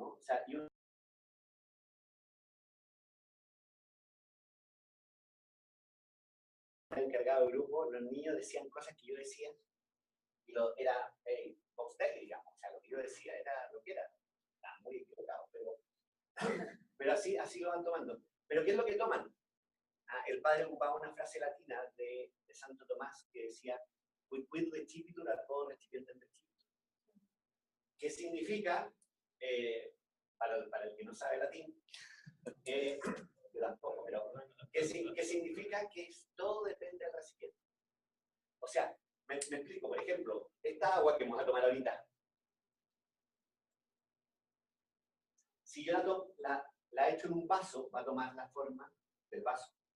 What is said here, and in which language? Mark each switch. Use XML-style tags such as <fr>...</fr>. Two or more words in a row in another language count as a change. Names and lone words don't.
<es>O sea, yo encargado de grupo, los niños decían cosas que yo decía, y era</es> <la>Vox Day,</la> <es>digamos, o sea, lo que yo decía era lo que era. Estaba muy equivocado, pero así lo van tomando. ¿Pero qué es lo que toman? El padre ocupaba una frase latina de Santo Tomás que decía,</es> <la>quid recipitur ad quo recipiendem recipitur.</la> <es>¿Qué significa, para el que no sabe latín, yo tampoco, pero ¿qué significa? Que todo depende del recipiente. O sea, me explico, por ejemplo, esta agua que vamos a tomar ahorita, si yo la echo en un vaso, va a tomar la forma del vaso.</es>